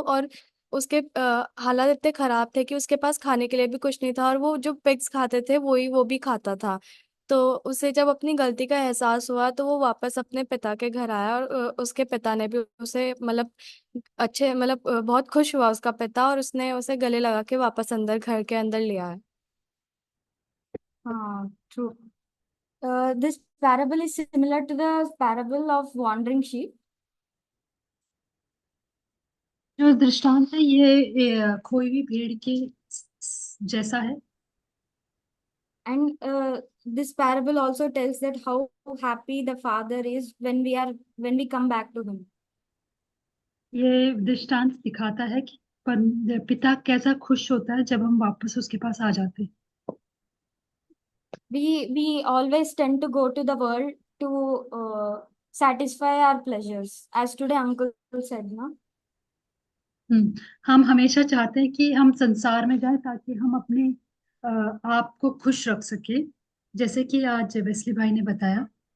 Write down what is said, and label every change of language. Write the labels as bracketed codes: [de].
[hi] और उसके हालात इतने खराब थे कि उसके पास खाने के लिए भी कुछ नहीं था, और वो जो पिग्स खाते थे वो भी खाता था। तो उसे जब अपनी गलती का एहसास हुआ तो वो वापस अपने पिता के घर आया, और उसके पिता ने भी उसे बहुत खुश हुआ उसका पिता, और उसने उसे गले लगा के वापस अंदर घर के अंदर ले आया। [en] True. This parable is similar to the parable of wandering sheep. [hi] जो दृष्टांत है ये खोई हुई भेड़ के जैसा है। [en] And this parable also tells that how happy the father is when we come back to him. [hi] ये दृष्टांत दिखाता है कि पिता कैसा खुश होता है जब हम वापस उसके पास आ जाते हैं। [en] We always tend to go to the world to satisfy our pleasures, as today uncle said, no? [hi] हम हमेशा चाहते हैं कि हम संसार में जाएं ताकि हम अपने आप को खुश रख सके, जैसे कि आज वेस्ली भाई ने बताया।